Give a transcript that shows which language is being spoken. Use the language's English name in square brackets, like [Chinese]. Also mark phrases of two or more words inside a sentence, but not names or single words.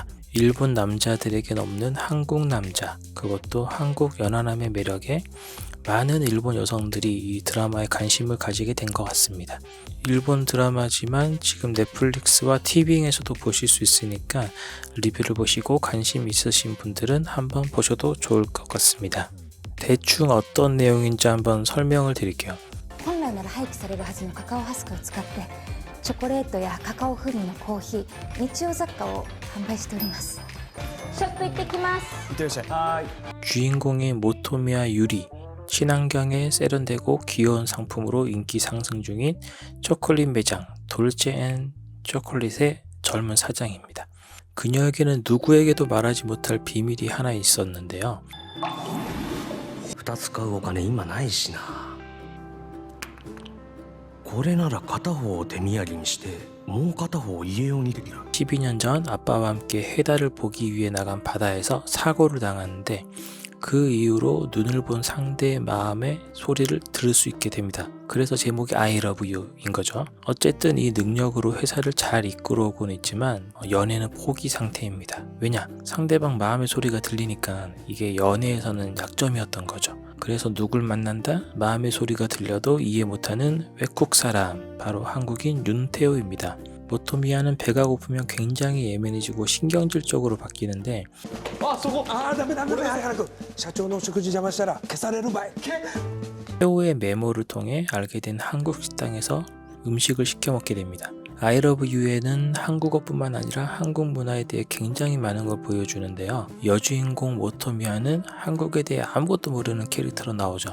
[Korean] 일본 남자들에겐 없는 한국 남자, 그것도 한국 연하남의 매력에 많은 일본 여성들이 이 드라마에 관심을 가지게 된 것 같습니다. 일본 드라마지만 지금 넷플릭스와 티빙에서도 보실 수 있으니까 리뷰를 보시고 관심 있으신 분들은 한번 보셔도 좋을 것 같습니다. 대충 어떤 내용인지 한번 설명을 드릴게요. [Japanese] 本来なら廃棄されるはずのカカオハスクを使ってチョコレートやカカオ風味のコーヒー、日用雑貨を販売しております。ショップ行ってきます。いってらっしゃい。はい。 [Korean] 주인공의 모토미야 유리, 친환경에 세련되고 귀여운 상품으로 인기 상승 중인 초콜릿 매장 돌체 앤 초콜릿의 젊은 사장입니다. 그녀에게는 누구에게도 말하지 못할 비밀이 하나 있었는데요. [Japanese] 2 つ買うお金今ないしな。これなら片方を手土産にしてもう片方を家用にできる。 [Korean] 12년 전 아빠와 함께 해달을 보기 위해 나간 바다에서 사고를 당하는데 그 이후로 눈을 본 상대의 마음의 소리를 들을 수 있게 됩니다. 그래서 제목이 I Love You인 거죠. 어쨌든 이 능력으로 회사를 잘 이끌어오고는 있지만 연애는 포기 상태입니다. 왜냐? 상대방 마음의 소리가 들리니까 이게 연애에서는 약점이었던 거죠. 그래서 누굴 만난다? 마음의 소리가 들려도 이해 못하는 외국 사람, 바로 한국인 윤태호입니다. 모토미야는 배가 고프면 굉장히 예민해지고 신경질적으로 바뀌는데, [Japanese] そこダメ早く社長の食事邪魔したら消されるばい。 [Korean] 태호의 메모를 통해 알게 된 한국 식당에서 음식을 시켜 먹게 됩니다. I Love You에는 한국어뿐만 아니라 한국 문화에 대해 굉장히 많은 걸 보여주는데요. 여주인공 모토미야는 한국에 대해 아무것도 모르는 캐릭터로 나오죠.